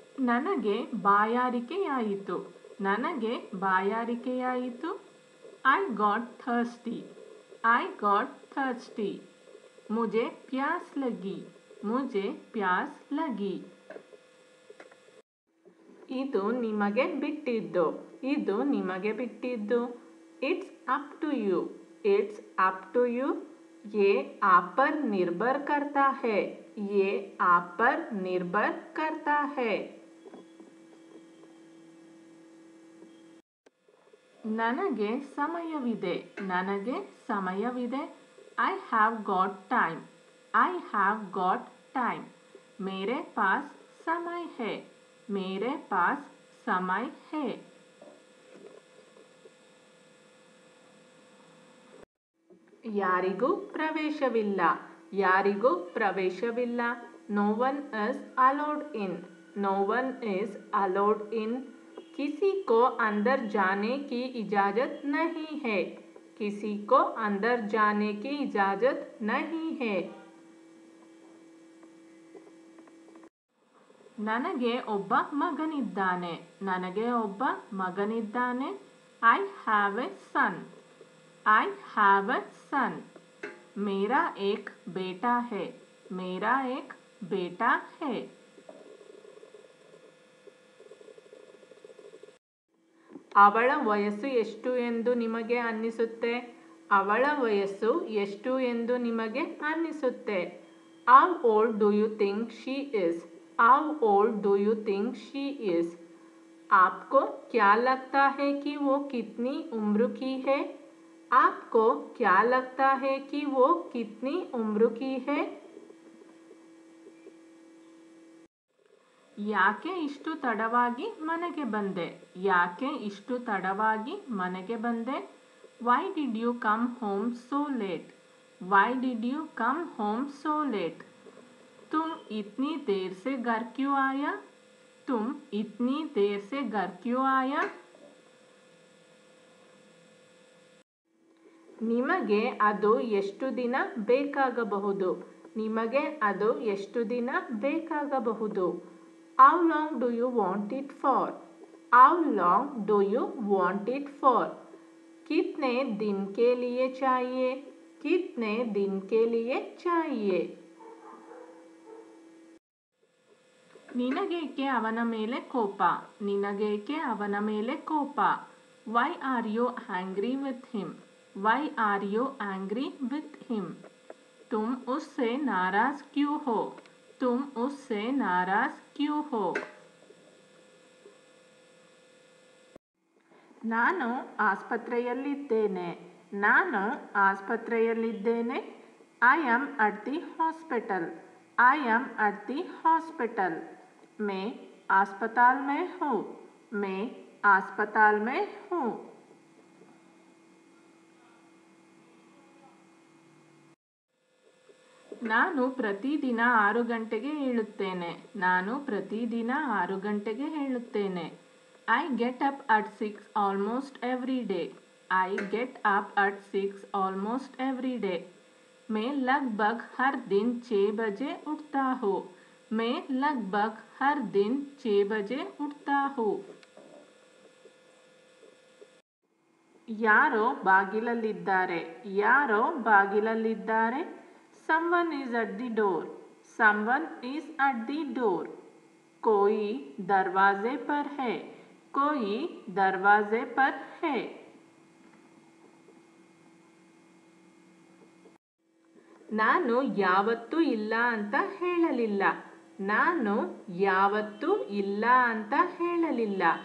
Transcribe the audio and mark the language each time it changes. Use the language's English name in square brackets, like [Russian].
[Kannada] ನನಗೆ ಬಾಯಾರಿಕೆಯಾಯಿತು ನನಗೆ ಬಾಯಾರಿಕೆಯಾಯಿತು [English] I got thirsty I got thirsty [Hindi] मुझे प्यास लगी मुझे प्यास लगी [Kannada] ಇದು ನಿಮಗೆ ಬಿಟ್ಟಿದ್ದು ಇದು ನಿಮಗೆ ಬಿಟ್ಟಿದ್ದು [English] It's up to you, it's up to you. [Hindi] ये आप पर निर्भर करता है, ये आप पर निर्भर करता है। [Kannada] ನನಗೆ ಸಮಯವಿದೆ, ನನಗೆ ಸಮಯವಿದೆ। [English] I have got time, I have got time. [Hindi] मेरे पास समय है, मेरे पास समय है। [Kannada] ಯಾರಿಗೂ ಪ್ರವೇಶವಿಲ್ಲ, ಯಾರಿಗೂ ಪ್ರವೇಶವಿಲ್ಲ। [English] No one is allowed in, no one is allowed in. [Hindi] किसी को अंदर जाने की इजाज़त नहीं है, किसी को अंदर जाने की इजाज़त नहीं है। [Kannada] ನನಗೆ ಒಬ್ಬ ಮಗನಿದ್ದಾನೆ, ನನಗೆ ಒಬ್ಬ ಮಗನಿದ್ದಾನೆ। [English] I have a son, I have a son. [Hindi] मेरा एक बेटा है, मेरा एक बेटा है। [Kannada] ಅವಳ ವಯಸ್ಸು ಎಷ್ಟು ಎಂದು ನಿಮಗೆ ಅನ್ನಿಸುತ್ತೆ, ಅವಳ ವಯಸ್ಸು ಎಷ್ಟು ಎಂದು ನಿಮಗೆ ಅನ್ನಿಸುತ್ತೆ। [English] How old do you think she is? How old do you think she is? [Hindi] आपको क्या लगता है कि वो कितनी उम्र की है? आपको क्या लगता है कि वो कितनी उम्र की है? [Kannada] ಯಾಕೆ ಇಷ್ಟು ತಡವಾಗಿ ಮನೆಗೆ ಬಂದೆ, ಯಾಕೆ ಇಷ್ಟು ತಡವಾಗಿ ಮನೆಗೆ ಬಂದೆ? [English] Why did you come home so late? Why did you come home so late? [Hindi] तुम इतनी देर से घर क्यों आया? तुम इतनी देर से घर क्यों आया? [Kannada] ನಿಮಗೆ ಅದು ಎಷ್ಟು ದಿನ ಬೇಕಾಗಬಹುದು, ನಿಮಗೆ ಅದು ಎಷ್ಟು ದಿನ ಬೇಕಾಗಬಹುದು? [English] How long do you want it for? How long do you want it for? [Hindi] कितने दिन के लिए चाहिए, कितने दिन के लिए चाहिए? [Kannada] ನಿನಗೇಕೆ ಅವನ ಮೇಲೆ ಕೋಪ, ನಿನಗೇಕೆ ಅವನ ಮೇಲೆ ಕೋಪ? [English] Why are you angry with him? Why are you angry with him? [Hindi] तुम उससे नाराज क्यों हो, तुम उससे नाराज क्यों हो? [Kannada] ನಾನು ಆಸ್ಪತ್ರೆಯಲ್ಲಿದ್ದೇನೆ, ನಾನು ಆಸ್ಪತ್ರೆಯಲ್ಲಿದ್ದೇನೆ। [English] I am at the hospital, I am at the hospital। [Hindi] मैं अस्पताल में हूँ, मैं अस्पताल में हूँ। [Kannada] ನಾನು ಪ್ರತಿದಿನ 6 ಗಂಟೆಗೆ ಏಳುತ್ತೇನೆ, ನಾನು ಪ್ರತಿದಿನ 6 ಗಂಟೆಗೆ ಏಳುತ್ತೇನೆ। [English] I get up at 6 almost every day, I get up at 6 almost every day। [Hindi] मैं लगभग हर दिन 6 बजे उठता हूँ, मैं लगभग हर दिन 6 बजे उठता हूँ। [Kannada] ಯಾರೋ ಬಾಗಿಲಲ್ಲಿದ್ದಾರೆ, ಯಾರೋ ಬಾಗಿಲಲ್ಲಿದ್ದಾರೆ। [English] Someone is at the door, someone is at the door। [Hindi] कोई दरवाजे पर है, कोई दरवाजे पर है। [Kannada] ನಾನು ಯಾವತ್ತೂ ಇಲ್ಲ ಅಂತ ಹೇಳಲಿಲ್ಲ, ನಾನು ಯಾವತ್ತೂ ಇಲ್ಲ ಅಂತ ಹೇಳಲಿಲ್ಲ।